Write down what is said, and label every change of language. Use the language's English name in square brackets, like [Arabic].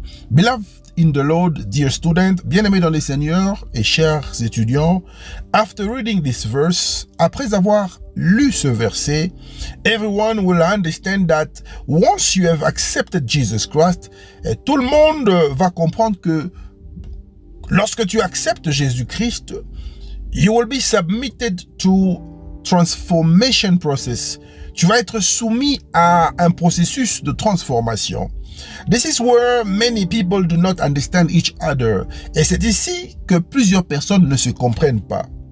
[English] Beloved in the Lord, dear student, [French] bien-aimés dans les Seigneurs et chers étudiants, [English] after reading this verse, [French] après avoir lu ce verset, [English] everyone will understand that once you have accepted Jesus Christ, [French] tout le monde va comprendre que lorsque tu acceptes Jésus-Christ, [English] you will be submitted to transformation process. [French] Tu vas être soumis à un processus de transformation. [English] This is where many people do not understand each other. [French] Et c'est ici que plusieurs personnes ne se comprennent pas.